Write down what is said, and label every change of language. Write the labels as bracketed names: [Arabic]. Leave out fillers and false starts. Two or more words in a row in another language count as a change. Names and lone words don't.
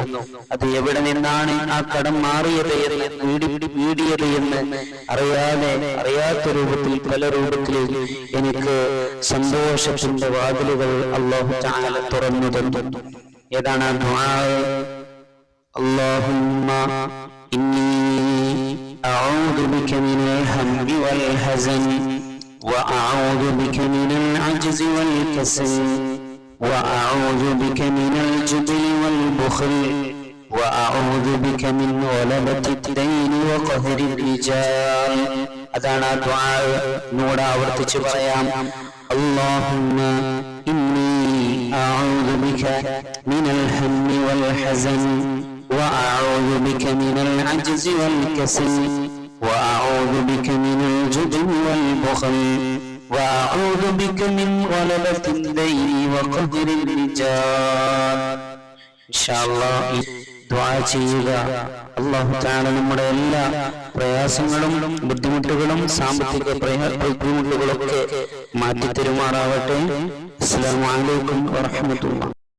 [Malayalam] അത് എവിടെ നിന്നാണ് ആ കടം മാറിയത് എന്ന് വീടിയത് എന്ന് അറിയാത്ത രൂപത്തിൽ, പല രൂപത്തിൽ എനിക്ക് സന്തോഷത്തിന്റെ വാതിലുകൾ അല്ലാഹു തആല തുറന്നു തന്നു. ഏതാണ് ആ ദുആ? [Arabic] اللهم إني أعوذ بك من الهم والحزن وأعوذ بك من العجز والكسل وأعوذ بك من الجبن والبخل وأعوذ بك من غلبة الدين وقهر الرجال. [Malayalam] അതാണ് ആ ദുആ. നൂടെ ആവർത്തിച്ച് പറയാം. [Arabic] اللهم إني أعوذ بك من الهم والحزن وأعوذ بك من العجز والكسل وأعوذ بك من الجبن والبخل وأعوذ بك من غلبة الدين وقهر الرجال. إن شاء الله [Malayalam] ദുആ ചെയ്യുക. അല്ലാഹു തആല നമ്മുടെ എല്ലാ പ്രയാസങ്ങളും ബുദ്ധിമുട്ടുകളും സാമ്പത്തിക ബുദ്ധിമുട്ടുകളൊക്കെ മാറ്റി തരുമാറാവട്ടെ. [Arabic] السلام عليكم ورحمة الله.